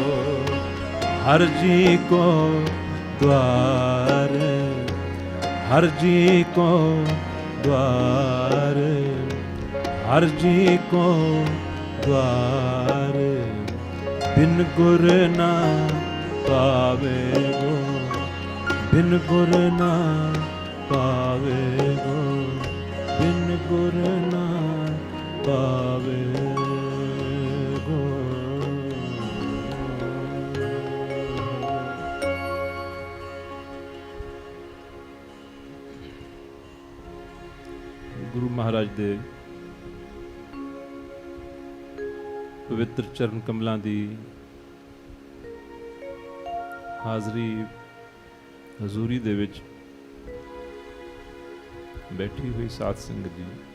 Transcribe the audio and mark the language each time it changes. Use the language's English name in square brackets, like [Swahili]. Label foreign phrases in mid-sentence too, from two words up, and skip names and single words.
[Punjabi] ਹਰ ਜੀ ਕੋ ਦੁਆਰ, ਹਰ ਜੀ ਕੋ ਦੁਆਰ, ਹਰ ਜੀ ਕੋ ਦੁਆਰ, ਬਿਨ ਗੁਰ ਨਾ ਪਾਵੇ ਗੋ, ਬਿਨ ਗੁਰ ਨਾ ਪਾਵੇ ਗੋ, ਬਿਨ ਗੁਰ ਨਾ ਪਾਵੇ ਗੋ। ਗੁਰੂ ਮਹਾਰਾਜ ਦੇ ਪਵਿੱਤਰ ਚਰਨ ਕਮਲਾਂ ਦੀ ਹਾਜ਼ਰੀ ਹਜ਼ੂਰੀ ਦੇ ਵਿੱਚ ਬੈਠੀ ਹੋਈ ਸਾਧ ਸੰਗਤ ਜੀ,